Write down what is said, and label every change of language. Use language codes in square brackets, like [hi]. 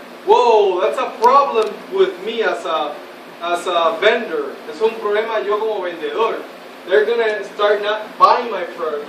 [en] Whoa, that's a problem with me as a vendor. [es] Es un problema yo como vendedor. [en] They're going to start not buying my product.